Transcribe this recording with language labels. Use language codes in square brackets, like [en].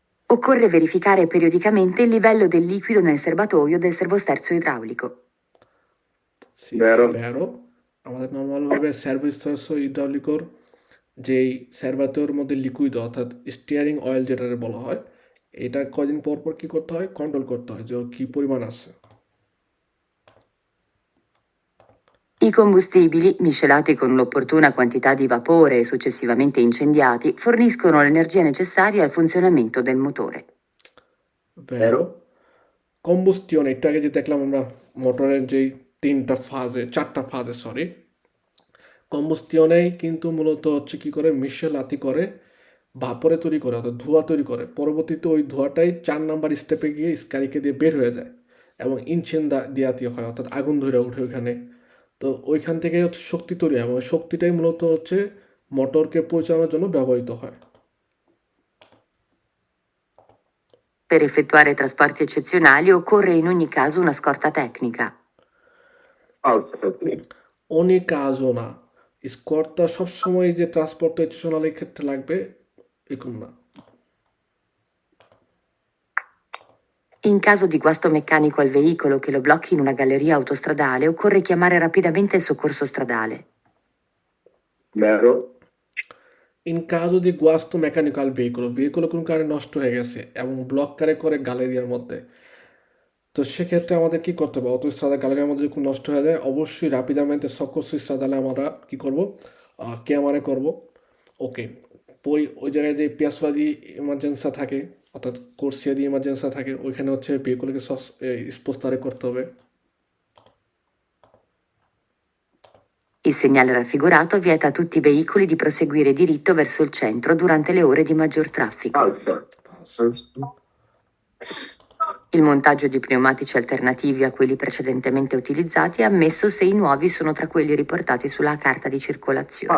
[it] Occorre verificare periodicamente il livello del liquido nel serbatoio del servosterzo idraulico. Sì, Vero. vero. [bn] আমাদের নর্মালভাবে service ইড্রাউলিকর যেই সার্ভাতোর মধ্যে liquid অর্থাৎ steering oil যেটা বলা হয়, এটা কয়দিন পর পর কি করতে হয়, কন্ট্রোল করতে হয় যে ওর কি পরিমাণ আছে। [it] I combustibili, miscelati con l'opportuna quantità di vapore e successivamente incendiati, forniscono l'energia necessaria al funzionamento del motore. ভেরো। [bn] কম্বুস্টিয়ন, একটু আগে যে দেখলাম আমরা মোটরের যেই চারটা ফাজে সরি, কম্বুস্টিয়নেই কিন্তু মূলত হচ্ছে কি করে, মিশেলাতি করে ভাপরে তৈরি করে অর্থাৎ ধোঁয়া তৈরি করে, পরবর্তীতে ওই ধোঁয়াটাই 4 নাম্বার স্টেপে গিয়ে স্কারিকে দিয়ে বের হয়ে যায় এবং ইঞ্চেন দিয়াতি হয়, অর্থাৎ আগুন ধরে ওঠে ওইখানে। তো ওইখান থেকে হচ্ছে শক্তি তৈরি হয় এবং ওই শক্তিটাই মূলত হচ্ছে মোটরকে পরিচালনার জন্য ব্যবহৃত হয়। [it] Per effettuare trasporti eccezionali occorre in ogni caso una scorta tecnica. Falso. [bn] অনেক কাজও না, স্কটটা সবসময় যে ট্রান্সপোর্টেশনালের ক্ষেত্রে লাগবে এরকম না। [it] In caso di guasto meccanico al veicolo che lo blocchi in una galleria autostradale, occorre chiamare rapidamente il soccorso stradale. Vero. [bn] In [it] caso di guasto mecanico al veicolo [bn] কোনো কারণে নষ্ট হয়ে গেছে এবং ব্লক করে গ্যালারিয়ার মধ্যে, তো সেক্ষেত্রে আমাদের কি করতে হবে, অটোস্ট্রাদা গ্যালারির মধ্যে যখন নষ্ট হয়ে যায় অবশ্যই রাপিদামেন্টে সক্কোর্সো স্ট্রাদালে আমরা কি করব, কেমারে করব। ওকে, ওই জায়গায় যে পিয়াসোলা দিয়ে ইমার্জেন্সা থাকে অর্থাৎ কোর্সিয়া দিয়ে ইমার্জেন্সা থাকে, ওইখানে হচ্ছে ভেহিকলকে স্পোস্তারে করতে হবে। [it] Il segnale raffigurato vieta a tutti i veicoli di proseguire diritto verso il centro durante le ore di maggior traffico. Falso. Il montaggio di pneumatici alternativi a quelli precedentemente utilizzati è ammesso se i nuovi sono tra quelli riportati sulla carta di circolazione.